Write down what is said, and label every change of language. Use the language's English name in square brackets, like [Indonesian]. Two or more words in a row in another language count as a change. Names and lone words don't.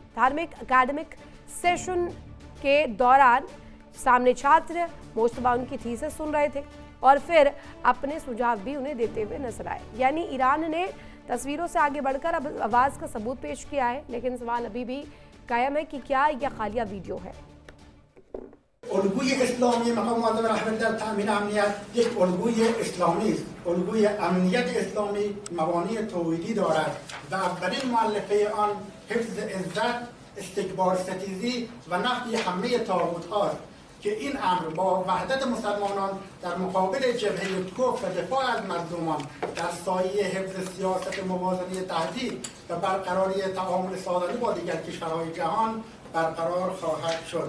[Hindi] धार्मिक अकादमिक सेशन के दौरान सामने छात्र मुश्तबा उनकी थीसिस सुन रहे थे और फिर अपने सुझाव भी उन्हें देते हुए नजर आए। यानी ईरान ने तस्वीरों से आगे बढ़कर अब आवाज का सबूत पेश किया है, लेकिन सवाल अभी भी कायम है कि क्या यह खालिया वीडियो है। [Persian] الگوی اسلامی مقام معظم رهبری در تامین امنیت یک الگوی اسلامی است. الگوی امنیت اسلامی مبانی توحیدی دارد و اولین مؤلفه آن حفظ عزت، استکبار ستیزی و نفی همه طاغوت هاست که این امر با وحدت مسلمانان در مقابل جبهه کفر و دفاع از مظلومان در سایه حفظ سیاست موازنه تهدید و برقراری تعامل سازنده با دیگر کشورهای جهان برقرار خواهد شد.